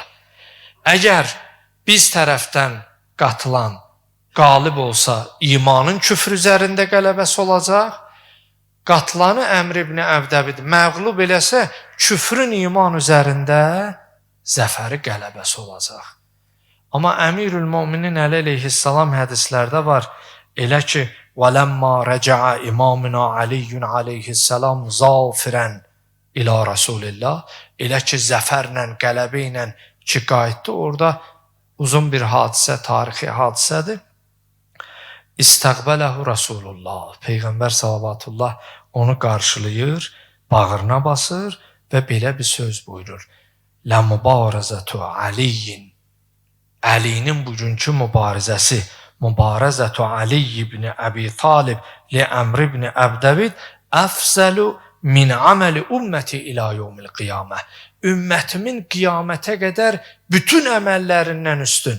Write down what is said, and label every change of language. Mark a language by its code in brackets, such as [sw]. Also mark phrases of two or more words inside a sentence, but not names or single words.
[az] Əgər biz tərəfdən qatılan qalib olsa, imanın küfr üzərində qələbəsi olacaq, qatılanı Əmr ibn Əbdəbid məğlub eləsə, küfrün iman üzərində zəfəri qələbəsi olacaq. Amma Əmirül Müminin Əli əleyhissalam hədislərdə var, elə ki, [ar] وَلَمَّا رَجَعَ إمامنا علي عليه السلام ظافرا إلى رسول الله, [az] elə ki, zəfərlə, qələbə ilə ki, qayıtdı, orada uzun bir hadisə, tarixi hadisədir. [ar] استقبله رسول الله, [az] Peyğəmbər salavatullah onu qarşılayır, bağrına basır və belə bir söz buyurur. [ar] لَمُبَارَزَةُ عَلِيِّن [az] Əlinin bugünkü mübarizəsi, [ar] مبارزة علي بن أبي طالب لعمرو بن عبد ود أفضل من عمل أمتي إلى يوم القيامة. [az] Ümmətimin qiyamətə qədər bütün əməllərindən üstün.